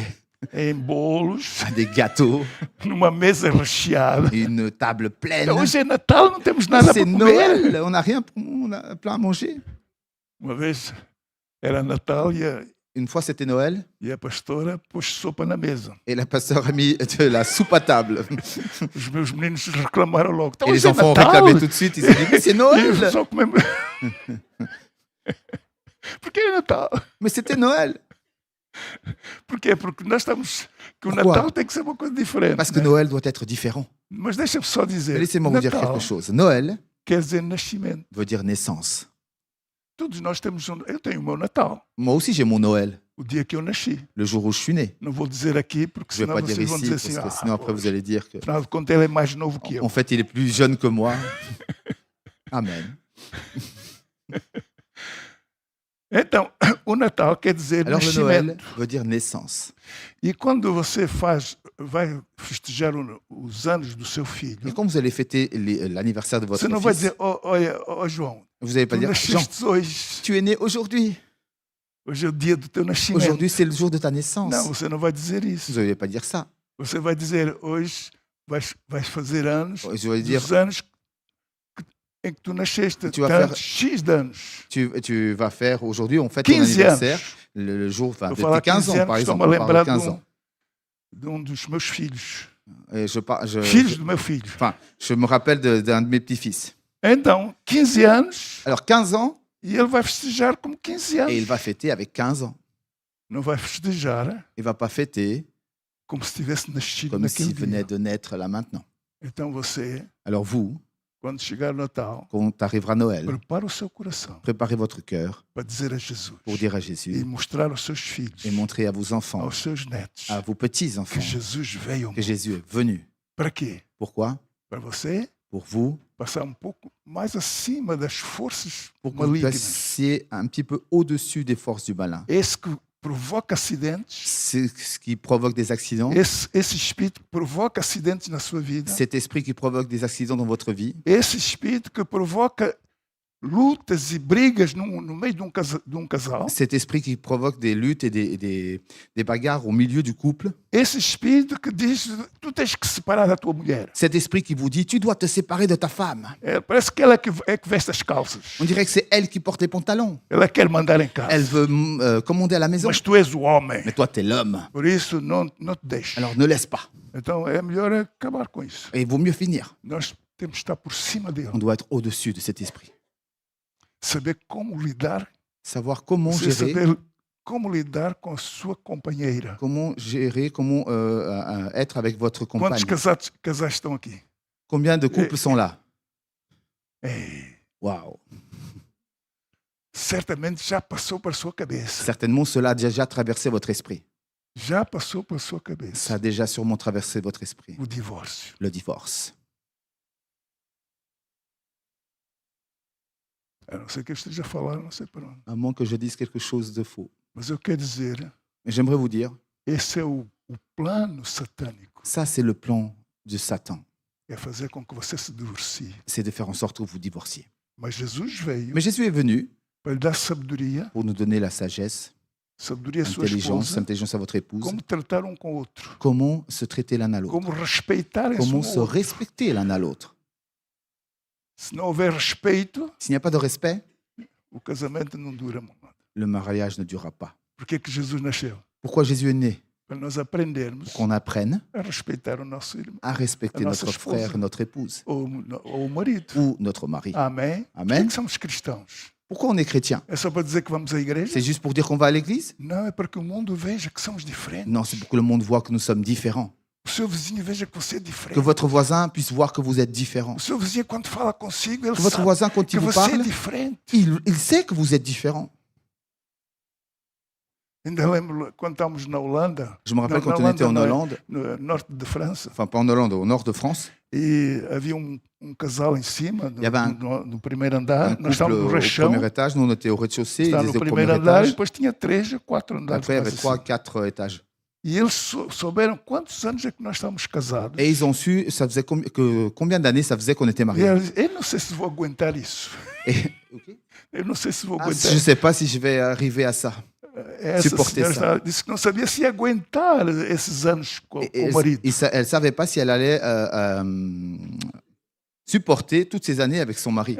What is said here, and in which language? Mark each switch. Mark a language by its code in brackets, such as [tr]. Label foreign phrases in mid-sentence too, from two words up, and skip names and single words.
[pt] em bolos, [fr] à des gâteaux, [pt] numa mesa recheada. [fr] une table pleine. [pt] Então, hoje é Natal, não temos nada [fr] C'est [pt] para comer. [fr] Noël, on n'a rien, on a plein à manger. [pt] Uma vez era Natal [fr] Une fois, c'était Noël, [pt] e a pastora pôs sopa na mesa. [fr] et la pasteur a mis de la soupe à table. [pt] Os meus meninos reclamaram logo. Então, [fr] Et les [pt] hoje é [fr] enfants ont [pt] Natal. [fr] réclamé tout de suite. Ils se sont dit, mais c'est [pt] E [fr] Noël. [pt] só comemos. Por que é Natal? [fr] Mais c'était Noël. [pt] Por quê? Porque nós estamos... Que o [fr] Pourquoi? [pt] Natal tem que ser uma coisa diferente. [fr] Parce que [pt] né? [fr] Noël doit être différent. [pt] Mas deixa-me só dizer. [fr] Mais laissez-moi vous dire [pt] Natal [fr] quelque chose. Noël [pt] quer dizer nascimento. [fr] veut dire naissance. [pt] Todos nós temos eu tenho o meu Natal. [fr] Moi aussi, j'ai mon Noël, [pt] O dia que eu nasci. [fr] le jour où je suis né. [pt] Não vou dizer aqui, porque [fr] Je ne vais [pt] senão [fr] pas dire [pt] vocês vão [fr] ici, [pt] dizer [fr] parce [pt] assim, [fr] que sinon après vous allez dire que, [pt] afinal de contas ele é mais novo que eu. [fr] en fait, il est plus jeune que moi. [pt] Amen. Então, o Natal quer dizer [fr] Alors le Noël [pt] nascimento. [fr] veut dire naissance. [pt] E quando você vai festejar os anos do seu [fr] Et [pt] filho, [fr] quand vous allez fêter l'anniversaire de votre [pt] você não vai [fr] fils, [pt] dizer, olha, João, [fr] vous n'allez pas [pt] tu [fr] dire, Jean, [pt] nasceste hoje. [fr] tu es né aujourd'hui. [pt] Hoje é o dia do teu nascimento. [fr] Aujourd'hui, c'est le jour de ta naissance. [pt] Não, você não vai dizer isso. [fr] Vous n'allez pas dire ça. [pt] Você vai dizer, hoje vais fazer anos, [fr] Je vais dire, [pt] dos anos em que tu nasceste, [fr] Tu vas [pt] tantos, [fr] faire- [pt] X de anos. [fr] tu vas faire aujourd'hui, on fête ton 15 anniversaire, [pt] anos. [fr] le jour enfin, [pt] Vou [fr] de [pt] falar [fr] tes 15 [pt] 15 [fr] ans, [pt] anos, [fr] par exemple. [pt] estou-me a [fr] On parle de [pt] lembrar [fr] 15 ans. [pt] de um dos meus filhos. [fr] Et [pt] Filhos do meu filho. [fr] enfin, je me rappelle d'un de mes petits-fils. [pt] Então, 15 anos, [fr] Alors 15 ans, [pt] e ele vai festejar como 15 anos. [fr] et il va fêter avec 15 ans. [pt] Não vai festejar [fr] Il va pas fêter [pt] como se tivesse nascido [fr] comme [pt] naquele [fr] s'il venait [pt] dia. [fr] de naître là maintenant. [pt] Então você, [fr] Alors vous, [pt] quando chegar o Natal, [fr] quand arrivera Noël, [pt] prepara o seu coração [fr] préparez votre cœur [pt] para dizer a Jesus [fr] pour dire à [pt] e [fr] Jésus [pt] mostrar aos seus filhos, [fr] et montrer à vos enfants, [pt] aos seus netos, [fr] à vos [pt] que [fr] petits-enfants, [pt] Jesus veio ao [fr] que [pt] mundo. [fr] Jésus est venu. [pt] Para quê? [fr] Pourquoi? [pt] Para você [fr] pour vous, [pt] passar um pouco mais acima das forças [fr] pour que vous [pt] malignas. [fr] passiez un petit peu au-dessus des forces du malin. [pt] Esse que provoca acidentes, [fr] C'est ce qui provoque des accidents, [pt] esse espírito que provoca acidentes na sua vida, [fr] cet esprit qui provoque des accidents dans votre vie, [pt] esse espírito que provoca lutas e brigas no meio de um casal, [fr] cet esprit qui provoque des luttes et des bagarres au milieu du couple, [pt] esse espírito que diz tu tens que separar da tua mulher. [fr] cet esprit qui vous dit tu dois te séparer de ta femme. [pt] Parece que ela é que veste as calças. [fr] On dirait que c'est elle qui porte les pantalons. [pt] Ela quer mandar em casa. [fr] Elle veut commander à la maison. [pt] Mas tu és o homem. [fr] Mais toi, tu es l'homme. [pt] Por isso, não te deixes. [fr] Alors ne laisse pas. [pt] Então, é melhor acabar com isso. [fr] Et il vaut mieux finir. [pt] Nós temos que estar por cima dele. [fr] On doit être au-dessus de cet esprit. [pt] Saber como lidar. [fr] Savoir comment [pt] Você [fr] gérer. [pt] saber como lidar com a sua companheira. [fr] Comment gérer, comment être avec votre compagne. [pt] Quantos casais estão aqui? [fr] Combien de couples sont là? [pt] Ei, [fr] Waouh. [pt] certamente já passou para a sua cabeça. [fr] Certainement, cela a déjà traversé votre esprit. [pt] Já passou para a sua [fr] Ça [pt] cabeça. [fr] a déjà sûrement traversé votre esprit. [pt] O divórcio. [fr] Le divorce. [pt] A não ser que eu esteja a falar, não sei para onde. [fr] À moins que je dise quelque chose de faux. [pt] Mas eu quero dizer, [fr] Mais j'aimerais vous dire, [pt] esse é o plano satânico. [fr] ça c'est le plan de Satan. [pt] É fazer com que você se divorcie. [fr] C'est de faire en sorte que vous divorciez. [pt] Mas Jesus veio [fr] Mais Jésus est venu [pt] para lhe dar sabedoria, [fr] pour nous donner la sagesse, [pt] sabedoria à sua [fr] intelligence, [pt] esposa, [fr] intelligence à votre épouse. [pt] como tratar um com o outro, [fr] Comment se traiter l'un à l'autre. [pt] como respeitarem-se [fr] Comment [pt] um [fr] se [pt] ao outro. [fr] respecter l'un à l'autre. [pt] Se não houver respeito, [fr] S'il n'y a pas de respect, [pt] o casamento não dura muito. [fr] le mariage ne durera pas. [pt] Por que que Jesus nasceu? [fr] Pourquoi Jésus est né? [pt] Para nós aprendermos [fr] Pour qu'on apprenne [pt] a respeitar o nosso irmão [fr] à respecter La notre [pt] nossa [fr] frère, [pt] esposa. [fr] notre épouse [pt] ou o marido. [fr] ou notre mari. [pt] Amém? Amém. Por que somos cristãos? [fr] Pourquoi on est chrétien? [pt] É só para dizer que vamos à igreja? [fr] C'est juste pour dire qu'on va à l'église? [pt] Não, é para que o mundo veja que somos diferentes. [fr] Non, c'est pour que le monde voit que nous sommes différents. [pt] O seu vizinho veja que você é [fr] Que [pt] diferente. [fr] votre voisin puisse voir que vous êtes différent. [pt] O seu vizinho, quando fala consigo, ele [fr] Que votre [pt] sabe [fr] voisin, quand [pt] que [fr] il vous [pt] você é [fr] parle, [pt] diferente. [fr] il sait que vous êtes différent. [pt] Ainda lembro quando estávamos na Holanda, [fr] Je me rappelle [pt] Na [fr] quand on était en [pt] não é? [fr] Hollande, [pt] no norte de França, [fr] enfin pas en Hollande, au nord de France, [pt] e havia casal em cima, [fr] Il y avait [pt] no primeiro [fr] un [pt] andar. Nós [fr] couple [pt] estávamos no [fr] au [pt] rechão, [fr] premier étage, nous on était au rez-de-chaussée, ils [pt] estava no [fr] étaient au premier [pt] primeiro andar, e [fr] étage. [pt] depois tinha 3 ou 4 andares. [fr] Après, il y avait [pt] mais [fr] 3, [pt] assim. [fr] 4 étages. [pt] E eles souberam quantos anos é que nós estávamos casados. [fr] Et ils ont su, ça faisait combien d'années ça faisait qu'on était [pt] E [fr] mariés. [pt] eles, eu não sei se vou aguentar isso. [fr] Et- [pt] Eu não sei se vou [fr] Ah, [pt] aguentar. [fr] je ne sais pas si je vais arriver à ça. [pt] Essa [fr] suporter [pt] senhora [fr] ça. [pt] disse que não sabia se ia aguentar esses anos com [fr] Et [pt] o marido. [fr] elle ne savait pas si elle allait supporter toutes ces années avec son mari.